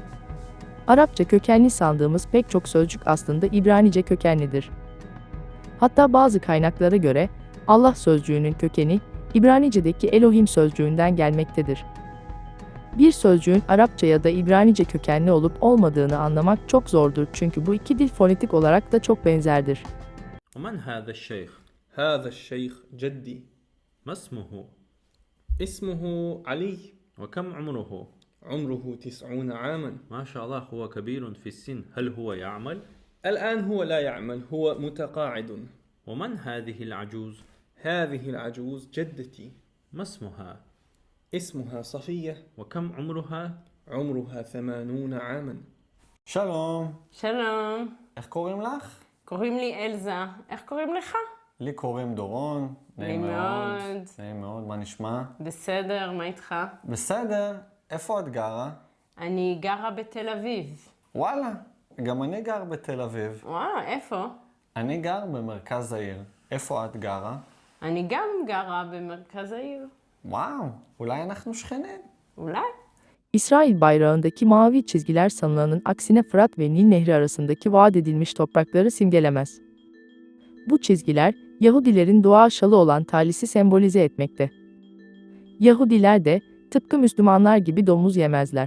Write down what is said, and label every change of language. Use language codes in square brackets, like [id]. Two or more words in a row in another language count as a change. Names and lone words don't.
[tr] Arapça kökenli sandığımız pek çok sözcük aslında İbranice kökenlidir. Hatta bazı kaynaklara göre, Allah sözcüğünün kökeni, İbranice'deki Elohim sözcüğünden gelmektedir. Bir sözcüğün Arapça ya da İbranice kökenli olup olmadığını anlamak çok zordur çünkü bu iki dil fonetik olarak da çok benzerdir. [ar] ومن هذا الشيخ؟ هذا الشيخ جدي. ما اسمه؟ اسمه علي. وكم عمره؟ عمره 90 عاما. ما شاء الله، هو كبير في السن. هل هو يعمل؟ الآن هو لا يعمل، هو متقاعد. ومن هذه العجوز؟ هذه العجوز جدتي. ما اسمها؟ اسمها صفية. وكم عمرها؟ عمرها 80 عاما. [he] שלום, שלום, איך קוראים לך? קוראים לי אלזה. איך קוראים לך? לי קוראים דורון, נעים מאוד. נעים מאוד, מה נשמע? בסדר, מה איתך? בסדר, איפה את גרה? אני גרה בתל אביב. וואלה, גם אני גר בתל אביב. וואו, איפה? אני גר במרכז העיר. איפה את גרה? אני גם גרה במרכז העיר. וואו, אולי אנחנו שכנים. אולי? [tr] İsrail bayrağındaki mavi çizgiler sanılanın aksine Fırat ve Nil Nehri arasındaki vaat edilmiş toprakları simgelemez. Bu çizgiler, Yahudilerin dua şalı olan talisi sembolize etmekte. Yahudiler de, tıpkı Müslümanlar gibi domuz yemezler.